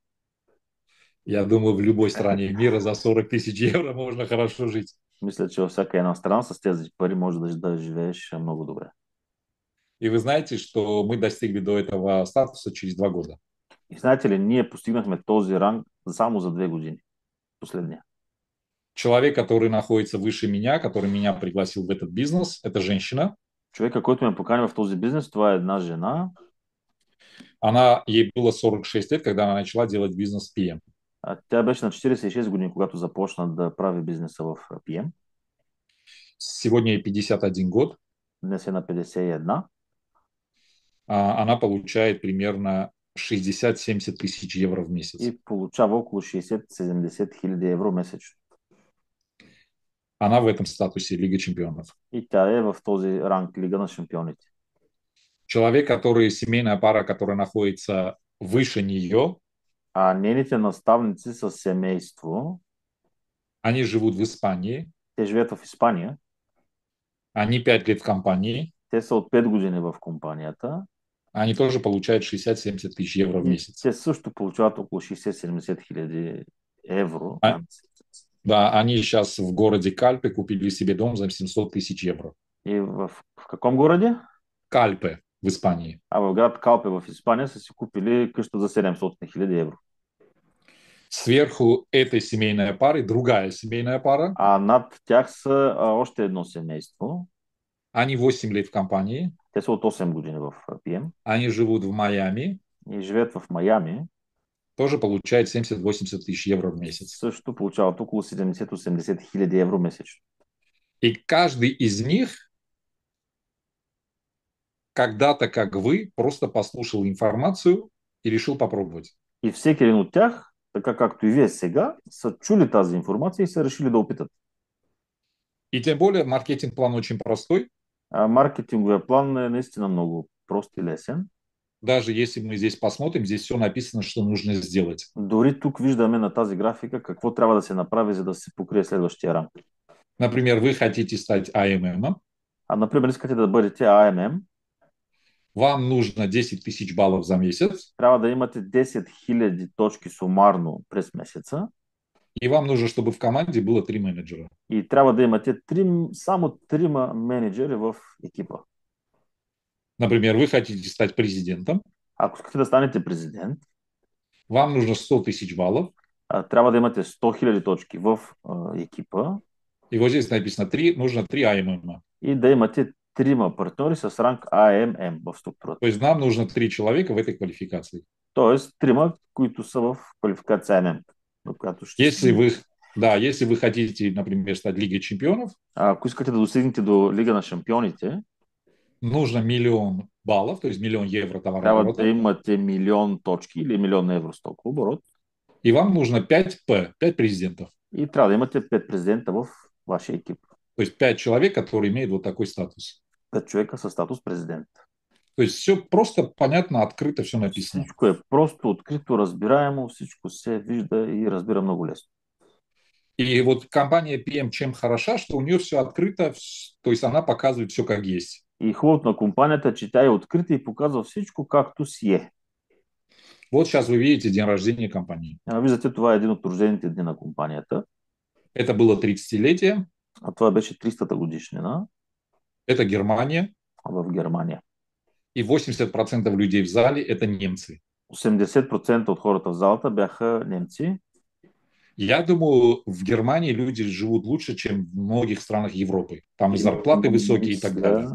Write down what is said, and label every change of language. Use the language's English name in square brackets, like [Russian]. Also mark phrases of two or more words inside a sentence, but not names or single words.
[Russian] Я думаю, в любой стране мира за 40 тысяч евро можно хорошо жить. [Bulgarian] Мисля, че във всяка една страна с тези пари може да живееш много добре. [Russian] И вы знаете, что мы достигли до этого статуса через 2 года. [Bulgarian] И знаете ли, ние постигнахме този ранг само за 2 години. Последния. [Russian] Человек, который находится выше меня, который меня пригласил в этот бизнес, это женщина. [Bulgarian] Човека, който ме покани в този бизнес, това е една жена. [Russian] Ей было 46 лет, когда она начала делать бизнес PM. [Bulgarian] Тя беше на 46 години, когато започна да прави бизнеса в PM. [Russian] Сегодня ей 51 год. [Bulgarian] Днес е на 51. [Russian] Она получает примерно 60-70 тысяч евро в месяц. [Bulgarian] и получава около 60-70 хиляди евро месечно. [Russian] Она в этом статусе Лига чемпионов. [Bulgarian] И тя е в този ранг Лига на шампионите. [Russian] Человек, который семейная пара, которая находится выше нее, [Bulgarian] А нейните наставници с семейство, [Russian] они живут в Испании, [Bulgarian] те живеят в Испания, [Russian] они 5 лет в компании, [Bulgarian] те са от 5 години в компанията [Russian] они тоже получают 60-70 тысяч евро в [Bulgarian] и [Russian] месяц. [Bulgarian] те също получават около 60-70 хиляди евро на А- месец. [Russian] да, они сейчас в городе Кальпе купили себе дом за 700 тысяч евро. И в каком городе? Кальпе в Испании. [Bulgarian] А в град Калпе в Испания са си купили къща за 700 хиляди евро. [Russian] Сверху этой семейной пары другая семейная пара. [Bulgarian] А над тях са още едно семейство. [Russian] Они 8 лет в компании. [Bulgarian] Те са от 8 години в ПМ [Russian] Они живут в Майами. [Bulgarian] и живеят в Майами. [Russian] Тоже получают 70-80 тысяч евро в месяц. [Bulgarian] Също получават около 70-80 хиляди евро месечно. [Russian] И каждый из них когда-то, как вы, просто послушал информацию и решил попробовать. [Bulgarian] И всеки един от тях, така както и вие сега, са чули тази информация и са решили да опитат. [Russian] И тем более маркетинг-план очень простой. [Bulgarian] Маркетинговия план е наистина много прост и лесен. [Russian] Даже если мы здесь посмотрим, здесь все написано, что нужно сделать. [Bulgarian] Дори тук виждаме на тази графика какво трябва да се направи, за да се покрие следващия ранг. [Russian] Например, вы хотите стать АММ, [Bulgarian] Например, искате да бъдете АММ, [Russian] вам нужно 10 тысяч баллов за месяц, [Bulgarian] трябва да имате 10 000 точки сумарно през месеца [Russian] и вам нужно, чтобы в команде было 3 менеджера. [Bulgarian] и трябва да имате само 3 менеджери в екипа. [Russian] Например, вы хотите стать президентом, [Bulgarian] Ако искате да станете президент, [Russian] вам нужно 100 тысяч баллов, [Bulgarian] трябва да имате 100 000 точки в екипа [Russian] и вот здесь написано 3, нужно 3 АММ. [Bulgarian] и да имате 3 партньори с ранг АММ в структурата. [Russian] То есть нам нужно 3 человека в этой квалификации. [Bulgarian] Тоест 3, които са в квалификация АММ, на която ще [Russian] Если вы, да, если вы хотите, например, стать Лигой чемпионов, [Bulgarian] Ако искате да достигнете до Лига на шампионите, [Russian] нужно 1 000 000 баллов, то есть 1 000 000 евро [Bulgarian] трябва [Russian] товарооборота, [Bulgarian] да имате 1 000 000 точки или 1 000 000 евро стокооборот [Russian] и вам нужно 5 5 президентов. [Bulgarian] и трябва да имате 5 президента в вашия екип. [Russian] То есть 5 человек, которые имеют вот такой статус. [Bulgarian] 5 човека със статус президент. [Russian] То есть все просто, понятно, открыто, все написано. [Bulgarian] Всичко е просто, открито, разбираемо, всичко се вижда и разбира много лесно. [Russian] И вот компания PM чем хороша, что у нее все открыто, то есть она показывает все как есть. [Bulgarian] И хубавото на компанията е, че тя е открита и показва всичко както си е. [Russian] Вот сейчас вы видите день рождения компании. [Bulgarian] Виждате, това е един от рождените дни на компанията. [Russian] Это было 30-летие, [Bulgarian] А това беше 300-та годишнина [Russian] это Германия, [Bulgarian] в Германия. [Russian] и 80% людей в зале это немцы. [Bulgarian] 80% от хората в залата бяха немци. [Russian] Я думаю, в Германии люди живут лучше, чем в многих странах Европы. Там и зарплаты высокие и так далее.